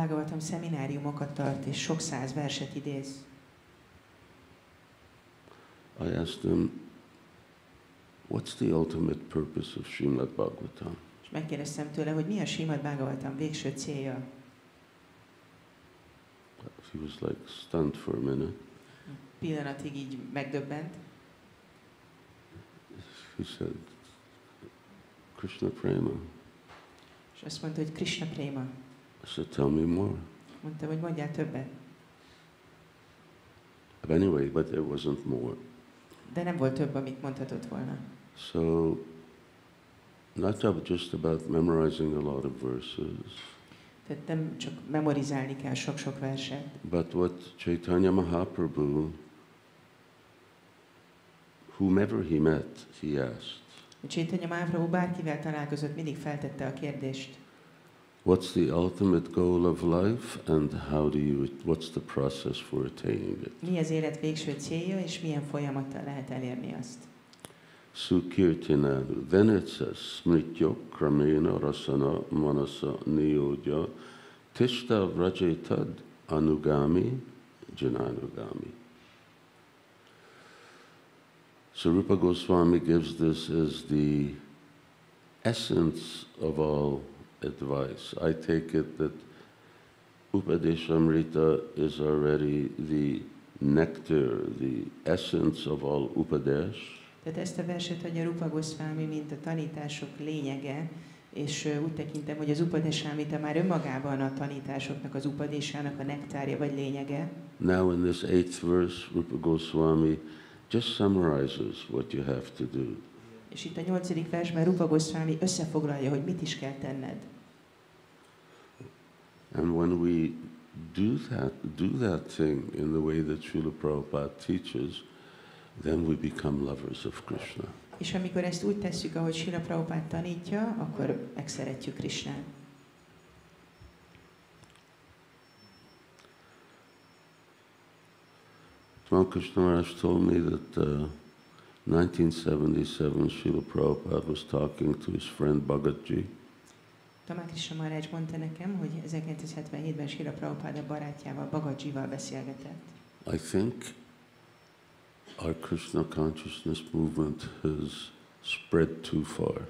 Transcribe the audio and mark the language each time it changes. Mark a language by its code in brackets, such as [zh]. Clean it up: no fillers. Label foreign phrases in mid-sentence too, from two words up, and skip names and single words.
[hu] Bhagavatam szemináriumokat tart, és sok száz verset idéz. [en] I asked him, what's the ultimate purpose of Srimad Bhagavatam? [hu] És megkérdeztem tőle, hogy mi a Srimad Bhagavatam végső célja. [en] He was like stunned for a minute. [hu] Pillanatig így megdöbbent. [en] He said, [sa] Krishna Prema. [hu] És azt mondta, hogy [sa] Krishna Prema. [en] I said, tell me more. [hu] Mondtam, hogy mondjál többet. [en] Anyway, but there wasn't more. [hu] De nem volt több, amit mondhatott volna. [en] So, not just about memorizing a lot of verses. [hu] Tehát nem csak memorizálni kell sok-sok verset. [en] But what Chaitanya Mahaprabhu, whomever he met, he asked. [hu] Chaitanya Mahaprabhu bárkivel találkozott, mindig feltette a kérdést. [en] What's the ultimate goal of life, and what's the process for attaining it? [hu] Mi az élet végső célja, és milyen folyamattal lehet elérni azt? [sa] Sukirtinanu. [en] Then it says, [sa] smrityo kramena rasana manasa niyodya tishta vrajatad anugami jananugami. [en] So Rupa Goswami gives this as the essence of all advice. I take it that Upadeshamrita is already the nectar, the essence of all Upadesh. [hu] Tehát ezt a verset adja Rupa Goswami, mint a tanítások lényege, és úgy tekintem, hogy az Upadeshamrita már önmagában a tanításoknak, az upadésának a nektárja vagy lényege. [en] Now in this 8th verse, Rupa Goswami just summarizes what you have to do. [hu] És itt a 8. versben Rupa Goswami összefoglalja, hogy mit is kell tenned. [en] And when we do that thing in the way that Srila Prabhupada teaches, then we become lovers of Krishna. [hu] És amikor ezt úgy tesszük, ahogy Srila Prabhupada tanítja, akkor megszeretjük Krishnát. [en] Krishna Maharaj told me that 1977 Srila Prabhupada was talking to his friend Bhagatji. [hu] Krishna Maharaj mondta nekem, hogy 1977-ben Srila Prabhupada barátjával, Bhagatjival beszélgetett. [en] I think our Krishna consciousness movement has spread too far.